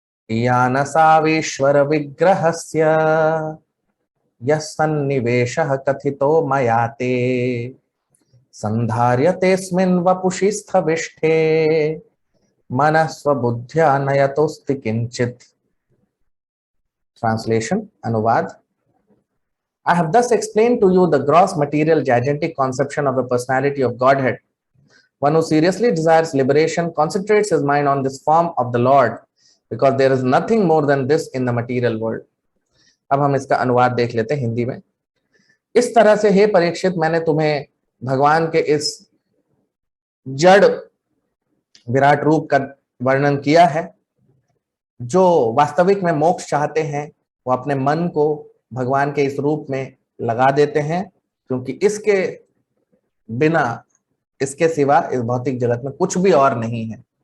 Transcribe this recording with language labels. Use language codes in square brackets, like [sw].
[sa] यानसावीश्वर विग्रहस्य यः सन्निवेशः कथितो मया ते संधार्यतेऽस्मिन् वपुषि स्थविष्ठे मनस्व बुद्ध्या नयतोस्ति किंचित। [en] Translation, अनुवाद। I have thus explained to you the gross material gigantic conception of the personality of Godhead. One who seriously desires liberation concentrates his mind on this form of the Lord, because there is nothing more than this in the material world. [hi] अब हम इसका अनुवाद देख लेते हैं हिंदी में। इस तरह से हे परीक्षित, मैंने तुम्हें भगवान के इस जड़ विराट रूप का वर्णन किया है। जो वास्तविक में मोक्ष चाहते हैं वो अपने मन को भगवान के इस रूप में लगा देते हैं, क्योंकि इसके बिना, इसके सिवा इस भौतिक जगत में कुछ भी और नहीं है।